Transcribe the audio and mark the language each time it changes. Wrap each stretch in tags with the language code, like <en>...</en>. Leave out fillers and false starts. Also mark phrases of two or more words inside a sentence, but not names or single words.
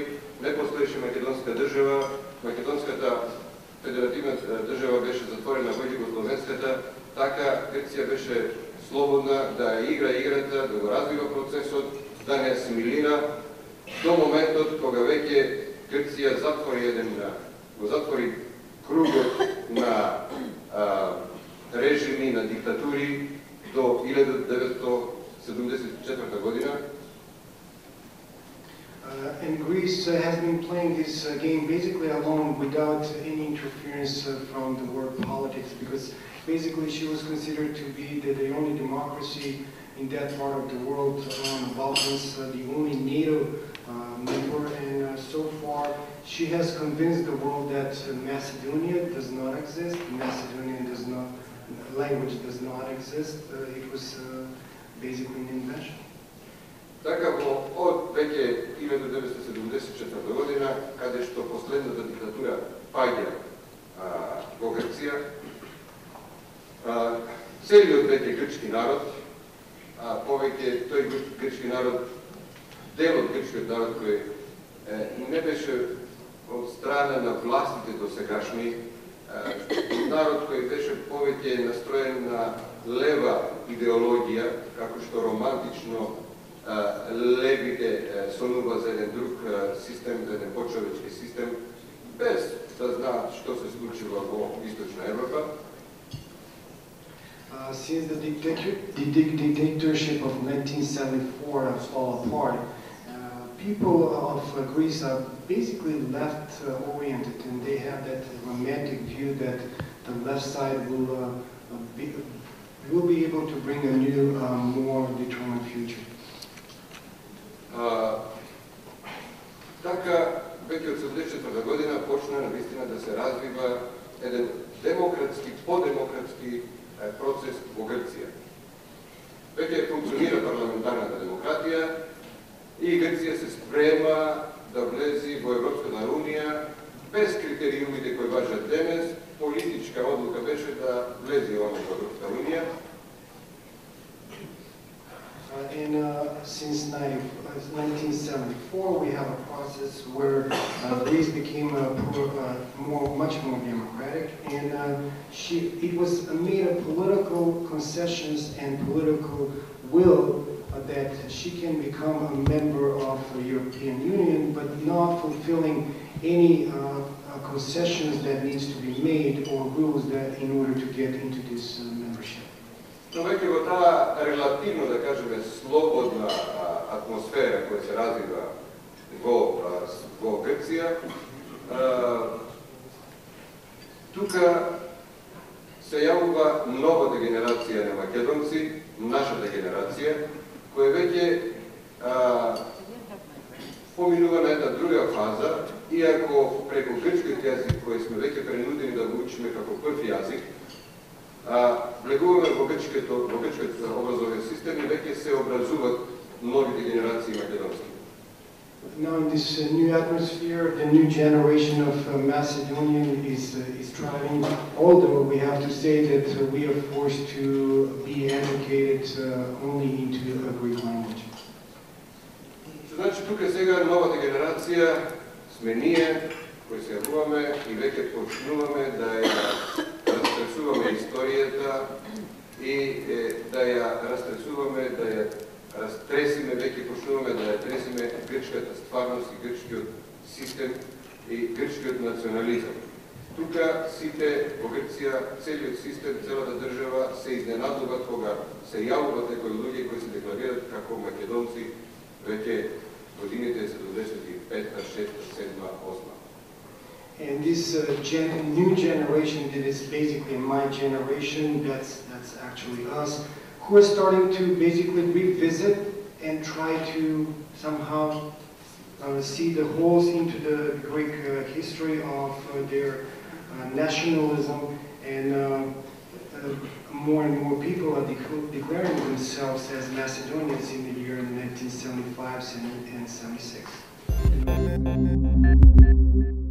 <mk>не постоеше македонска држава, македонската федеративна држава беше затворена во Југословенската, така Грција беше слободна да игра играта, да го развива процесот, да не асимилира до моментот кога веќе Грција затвори кругот на режими, на диктатури до 1974 година.</mk> <en>And Greece has been playing this game basically alone without any interference from the world politics, because basically she was considered to be the only democracy in that part of the world on the Balkans, the only NATO member, and so far she has convinced the world that Macedonia does not exist, Macedonian language does not exist. It was basically an invention.</en> <mk>Такаво, од веќе 1974 година, каде што последната диктатура паѓа во Грција, целиот веќе грчки народ, повеќе тој грчки народ, дел од грчкиот народ кој не беше од страна на властите досегашни, народ кој беше повеќе настроен на лева идеологија, како што романтично левите сонува за еден друг систем, за еден почовечки систем, без да знаат што се случува во Источна Европа.</mk> <en>Since the dictatorship of 1974 fell apart, people of Greece are basically left-oriented, and they have that romantic view that the left side will be able to bring a new, more determined future.</en> <mk>Така, веќе од 1974 година почна навистина да се развива еден демократски, подемократски процес во Грција. Веќе функционира парламентарната демократија и Грција се спрема да влези во Европската унија без критериумите кои важат денес. Политичка одлука беше да влезе во Европската унија.</mk> <en>Since 1974, we have a process where Greece became much more democratic, and it was made of political concessions and political will that she can become a member of the European Union, but not fulfilling any concessions that needs to be made or rules that in order to get into this membership.</en> <mk>Но веќе во таа релативно, да кажеме, слободна атмосфера која се развива во Грција, тука се јавува новата генерација на македонци, нашата генерација, која веќе поминува на една друга фаза, иако преку грчкиот јазик кој сме веќе принудени да го учиме како прв јазик, влегуваме во грчкиот образовен систем и веќе се образуваат новите генерации македонски.</mk> <en>Now in this new atmosphere, the new generation of Macedonian is thriving. Although we have to say that we are forced to be educated only into a Greek language.</en> <mk>Значи тука сега новата генерација сме ние кои се јавуваме и веќе почнуваме да ја разтресуваме историјата и да ја разтресуваме, да ја разтресиме, веќе почнуваме да ја тресиме грчката стварност и грчкиот систем и грчкиот национализам. Тука сите во Грција, целиот систем, целата држава се изненадуваат кога се јавуваат некои луѓе кои се декларираат како македонци веќе годините 75-та, 6-та, 7-та, 8-та.</mk> <en>And this new generation that is basically my generation, that's actually us, who are starting to basically revisit and try to somehow see the holes into the Greek history of their nationalism, and more and more people are declaring themselves as Macedonians in the year 1975 and 76.</en>